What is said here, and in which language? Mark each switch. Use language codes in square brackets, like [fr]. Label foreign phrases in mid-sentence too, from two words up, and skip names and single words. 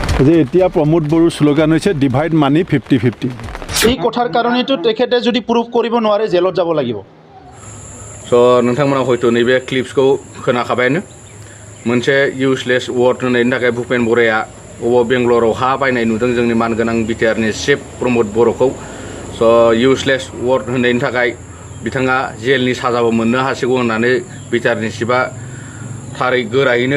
[as] যে এতিয়া প্ৰমোদ বড়োৰ শ্লোগান হৈছে [en] divide money [as] 50-50 এই কথাৰ কাৰণেতো তেখেতে যদি প্ৰুভ কৰিব নোৱাৰে জেলত যাব লাগিব [brx] स' नोंथांमोना हयथ' नैबे क्लिप्सखौ खोनाखाबायानो मोनसे [en] useless word [brx] होनायनि थाखाय भुपेन बराया अबाव बेंगलराव हा बायनाय नुदों जोंनि मानगोनां बिटिआरनि चिफ प्रमोद बर'खौ स' [en] useless word [brx] होनायनि थाखाय बिथाङा जेलनि साजाबो मोननो हासिगौ होननानै बिटिआरनि चिफआ थारै गोरायैनो